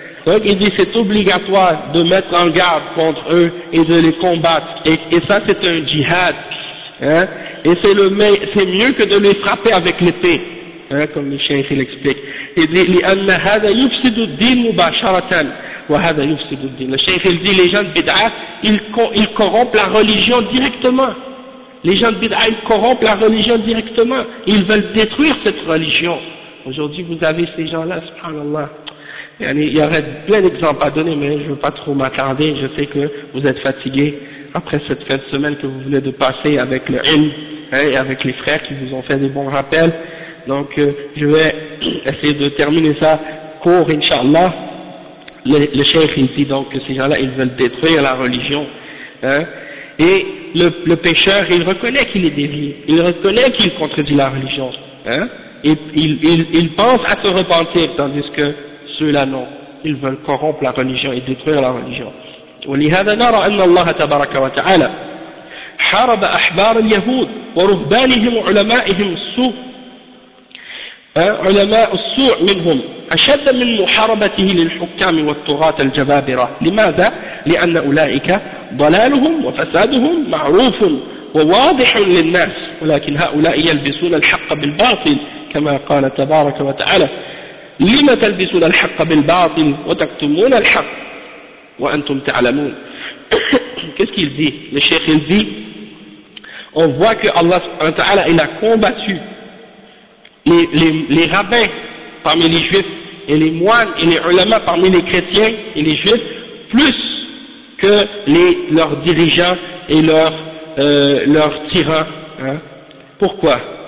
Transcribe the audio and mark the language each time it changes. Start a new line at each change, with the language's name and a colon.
French: Donc il dit, c'est obligatoire de mettre en garde contre eux et de les combattre. Et ça, c'est un djihad. Hein? Et c'est mieux que de les frapper avec l'épée. Hein? Comme le chien, il explique.
Arabic: لأن هذا يفسد الدين مباشرة وهذا يفسد الدين. الشيخ يقول
French: les gens de bid'a ils corrompent la religion directement. Les gens de bid'a ils corrompent la religion directement. Ils veulent détruire cette religion. Aujourd'hui vous avez ces gens là, subhanallah. Il y aurait plein d'exemples à donner, mais je ne veux pas trop m'attarder. Je sais que vous êtes fatigués après cette fin de semaine que vous venez de passer avec le ilm, hein, et avec les frères qui vous ont fait des bons rappels. Donc je vais essayer de terminer ça court, Inch'Allah. Le cheikh il dit donc que ces gens-là, ils veulent détruire la religion. Hein. Et le pécheur, il reconnaît qu'il est dévié, il reconnaît qu'il contredit la religion. Hein. Et il pense à se repentir, tandis que ceux-là non, ils veulent corrompre la religion et détruire la religion.
Arabic: وَلِهَذَا نَرَى أَنَّ اللَّهَ تَبَارَكَ وَتَعَالَى حَارَبَ أَحْبَارَ الْيَهُودِ وَرُهْبَانِهِمْ وَعُلَمَائِهِمْ السُّوءِ علماء السوء منهم أشد من محاربته للحكام والطغاة الجبابرة. لماذا؟ لأن أولئك ضلالهم وفسادهم معروف وواضح للناس، ولكن هؤلاء يلبسون الحق بالباطل، كما قال تبارك وتعالى: لم تلبسون الحق بالباطل وتكتمون الحق وأنتم تعلمون. كيف يلزي الشيخ يلزي
French: on voit que Allah il a combattu les rabbins parmi les juifs et les moines et les ulama parmi les chrétiens et les juifs plus que leurs dirigeants et leurs tyrans. Hein. Pourquoi?